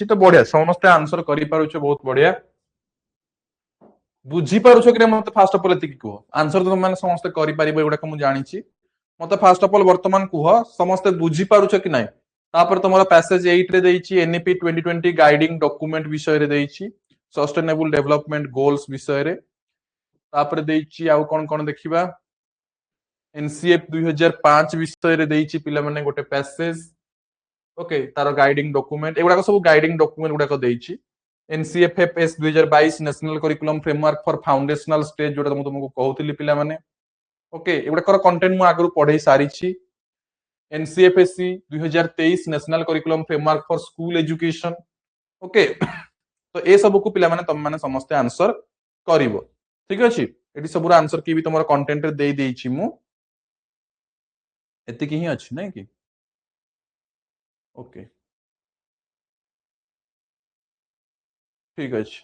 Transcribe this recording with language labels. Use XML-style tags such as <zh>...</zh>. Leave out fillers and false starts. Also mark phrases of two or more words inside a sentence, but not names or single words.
<or>ତ ବଢ଼ିଆ, ସମସ୍ତ ଆନସର କରି ପାରୁଛ, ବହୁତ ବଢ଼ିଆ. ବୁଝି ପାରୁଛ କି ମତେ</or> <en>first of all</en> <or>ଏଠି କୁହ ଆନସର ତ ମାନେ ସମସ୍ତ କରି ପାରିବ, ଏଗୁଡ଼ାକୁ ମୁଁ ଜାଣିଛି. ମତେ</or> <en>first of all</en> <or>ବର୍ତ୍ତମାନ କୁହ ସମସ୍ତ ବୁଝି ପାରୁଛ କି ନାହିଁ. ତାପର ତମର ପାସେଜ 8 ରେ ଦେଇଛି ଏନଇପି 2020</or> <en>guiding document</en> <or>ବିଷୟରେ ଦେଇଛି,</or> <en>sustainable development goals</en> <or>ବିଷୟରେ. ତାପର ଦେଇଛି ଆଉ କେଉଁ କେଉଁ ଦେଖିବା, ଏନସିଏଫ 2005 ବିଷୟରେ ଦେଇଛି ପିଲା ମାନେ ଗୋଟେ ପାସେଜ. ଓକେ, ତାର</or> <en>guiding document</en> <or>ଏଗୁଡ଼ା ସବୁ</or> <en>guiding document</en> <or>ଗୁଡ଼ାକୁ ଦେଇଛି.</or> <en>NCFFS 2022 National Curriculum Framework for Foundational Stage,</en> <or>ଯୋଉଟା ମୁଁ ତୁମକୁ କହୁଥିଲି ପିଲା ମାନେ. ଓକେ, ଏଗୁଡ଼ା କଣ୍ଟେଣ୍ଟ ମୁଁ ଆଗୁ ପଢ଼େଇ ସାରିଛି.</or> <en>NCFSE 2023 National Curriculum Framework for School Education.</en> <or>ଓକେ, ତ ଏ ସବୁକୁ ପିଲା ମାନେ ତମ ମାନେ ସମସ୍ତ ଆନସର କରିବ. ଠିକ ଅଛି, ଏଠି ସବୁର ଆନସର କି ଭି ତମର କଣ୍ଟେଣ୍ଟରେ ଦେଇ ଦେଇଛି ମୁଁ, ଏଠି କି ହି ଅଛି ନା କି. ଓକେ, ଠିକ ଅଛି.</or>